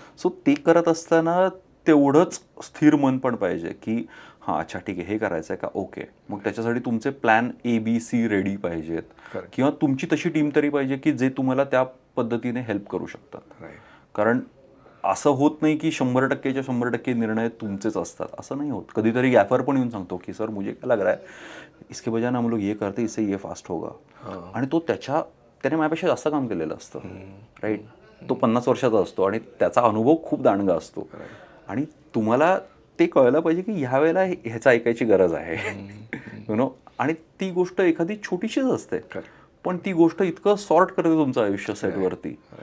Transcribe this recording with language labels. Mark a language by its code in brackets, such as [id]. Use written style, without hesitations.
[mr] So ते करत असताना तेवढंच स्थिर मन पण पाहिजे की अच्छा ठीक आहे हे करायचं आहे का, ओके. मग त्याच्यासाठी तुमचे प्लॅन ABC रेडी पाहिजेत किंवा तुमची तशी टीम तरी पाहिजे की जे तुम्हाला त्या पद्धतीने हेल्प करू शकतात. कारण असं होत नाही की 100%च्या 100% निर्णय तुमचेच असतात, असं नाही होत. कधीतरी गॅफर पण येऊन सांगतो की [hi] सर मुझे क्या लग रहा है इसके बजाय हम लोग ये करते इससे ये फास्ट होगा. [mr] आणि तो त्याने माझ्यापेक्षा जास्त काम केलेलं असतं. राईट. तो 50 वर्षाचा असतो आणि त्याचा अनुभव खूप दांडगा असतो. आणि तुम्हाला ते कळलं पाहिजे की ह्या वेळेला ह्याचं ऐकायची गरज आहे. You know. आणि ती गोष्ट एखादी छोटीशीच असते पण ती गोष्ट इतकं सॉर्ट करते तुमचं आयुष्य सेटवरती.